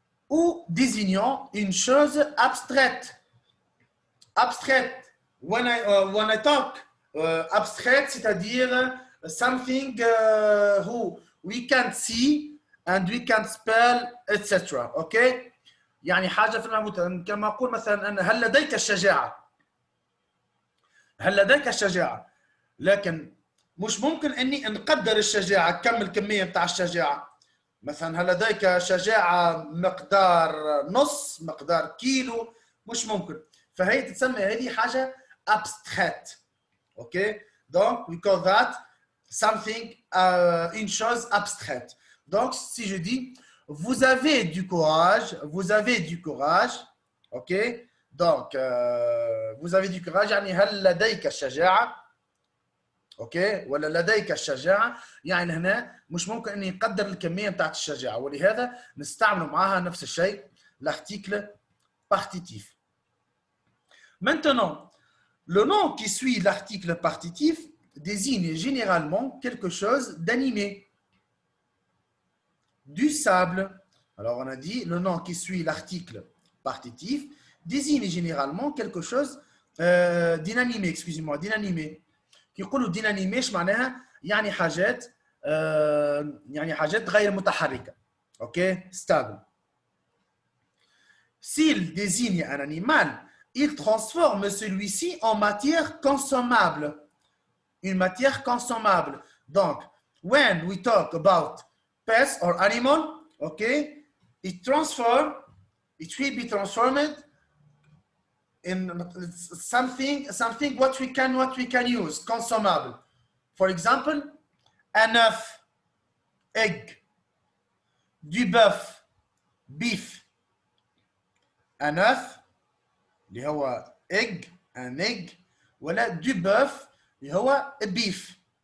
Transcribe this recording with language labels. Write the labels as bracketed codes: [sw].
[fr] Ou désignant une chose abstraite. Abstraite. [en] When I talk abstract, [fr] c'est-à-dire [en] something who we can see and we can spell etc. [ar] اوكي يعني حاجه في المعمول كما اقول مثلا ان هل لديك الشجاعه، هل لديك الشجاعه، لكن مش ممكن اني نقدر الشجاعه كم الكميه بتاع الشجاعه. مثلا هل لديك شجاعه مقدار نص، مقدار كيلو، مش ممكن. فهي تتسمى هذه حاجه abstract. [en] okay donc we call that something [fr] une chose abstraite. Donc si je dis vous avez du courage, vous avez du courage. ok donc vous avez du courage [ar] يعني هل لديك الشجاعه. اوكي ولا لديك الشجاعه يعني هنا مش ممكن اني نقدر الكميه بتاعت الشجاعه، ولهذا نستعمل معها نفس الشيء [fr] l'article partitif. Maintenant le nom qui suit l'article partitif désigne généralement quelque chose d'animé. Du sable. Alors on a dit le nom qui suit l'article partitif désigne généralement quelque chose d'inanimé, excusez-moi, d'inanimé. [ar] يقولوا ديناميك ايش معناها؟ يعني حاجات يعني حاجات غير متحركه. اوكي stable. [fr] S'il désigne un animal, il transforme celui-ci en matière consommable. Une matière consommable. [en] Donc, when we talk about pets or animal, okay, it will be transformed in something what we can use, consommable. For example, un œuf, egg, du bœuf, beef. [ar] Un œuf اللي هو egg, un egg, ولا du bœuf اللي هو beef.